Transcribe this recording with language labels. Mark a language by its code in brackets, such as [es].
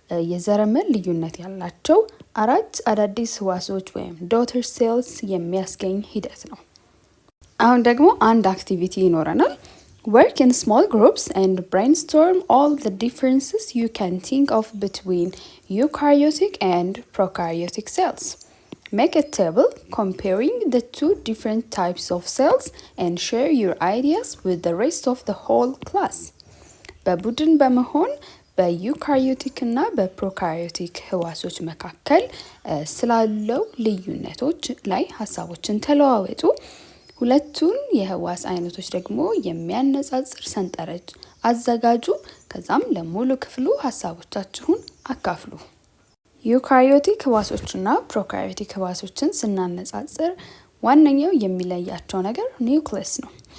[am] የዘረመል ልዩነት ያላቸው አራት አዳዲስ ህዋሶች ወይም ዶተር ሴልስ የሚያስገኝ ሂደት ነው። አሁን ደግሞ አንድ አክቲቪቲ ይኖረናል። [en] Work in small groups and brainstorm all the differences you can think of between eukaryotic and prokaryotic cells. Make a table comparing the two different types of cells and share your ideas with the rest of the whole class. [am] በቡድን በመሆን በዩካሪዮቲክ እና በፕሮካሪዮቲክ ህዋሶች መካከል ስላለው ልዩነቶች ላይ ሀሳቦችን ተለዋወጡ። ሁለቱን የህዋስ አይነቶች ደግሞ የሚያነጻጽር ሰንጠረዥ አዘጋጁ። ከዛም ለሙሉ ክፍሉ ሀሳቦቻችሁን አካፍሉ። ዩካሪዮቲክ ህዋሶችና ፕሮካሪዮቲክ ህዋሶችን ስናነጻጽር ዋነኛው የሚለያቸው ነገር ኒውክለስ ነው።